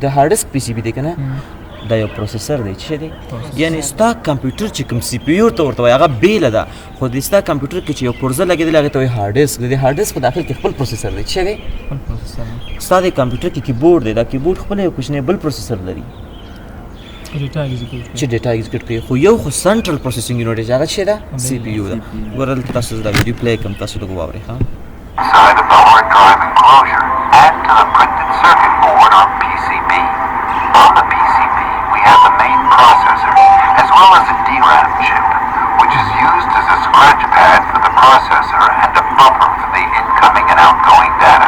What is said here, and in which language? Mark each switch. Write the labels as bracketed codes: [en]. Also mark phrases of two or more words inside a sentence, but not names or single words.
[en] hard disk PCB [ps] دی که نه دا یو پروسیسر دی څه دی یعنې ستا کمپیوټر چې کوم سی پی یو ته ورته وایي هغه بیله ده خو د ستا کمپیوټر کې چې یو پرزه لګېدلې هغې ته وایي [en] hard disk [ps] د دې [en] hard disk [ps] په داخل کې خپل پروسیسر دی څه دی ستا د کمپیوټر کې کیبورډ دی دا کیبورډ خپل یو کوچنی بل پروسیسر لري چې [en] data execute [ps] کوي خو یو خو [en] central processing unit [ps] دی چې هغه څه ده سی پی یو ده ګوره دلته تاسو دا [en] video play [ps] کوم تاسو لږ واورئ ښه [en] Inside of the hard drive enclosure and to the printed circuit board or PCB. On the PCB, we have the main processor as well as a DRAM chip, which is used as a scratch pad for the processor and a buffer for the incoming and outgoing data.